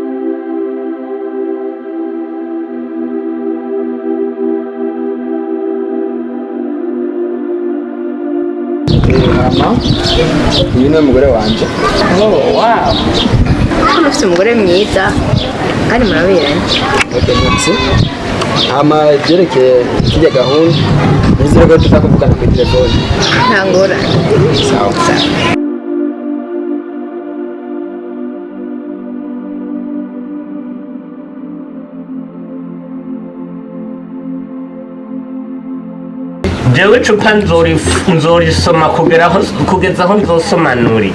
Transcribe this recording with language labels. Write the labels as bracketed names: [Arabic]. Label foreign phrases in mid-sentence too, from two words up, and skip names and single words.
[Rundi] mama uyu ni umugore wanje wow ufite umugore mwiza kandi muraberanye hama byerekeye kijya gahunda nizere ko tuzakuvugana kuri telefone nta ngorane sawa jewe icupa nzorisoma kugeza aho nzosomanuri